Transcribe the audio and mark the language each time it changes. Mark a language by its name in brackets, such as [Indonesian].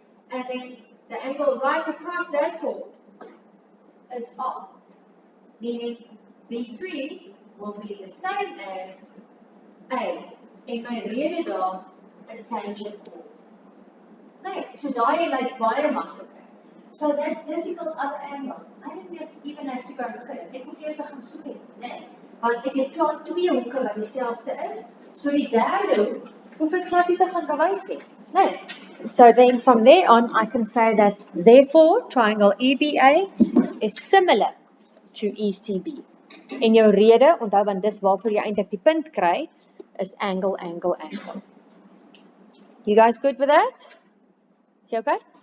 [English] And then the angle right across that chord is R, meaning B3 will be the same as A. [Afrikaans] En my rede daar is tangent chord. Nee, so daai lyk baie makliker. [English] So that difficult other angle, I didn't even have to go look at it. [Afrikaans] Ek hoef eers te gaan soek het, nee. Want ek het klaar 2 hoeke wat dieselfde is, so die derde hoek hoef ek glad nie te gaan bewys nie. Nee. [English] So then from there on, I can say that therefore triangle EBA is similar to ECB. [Afrikaans] En jou rede, onthou want dis waarvoor jy eintlik die punt kry, is angle, angle, angle. [English] You guys good with that? Is you okay?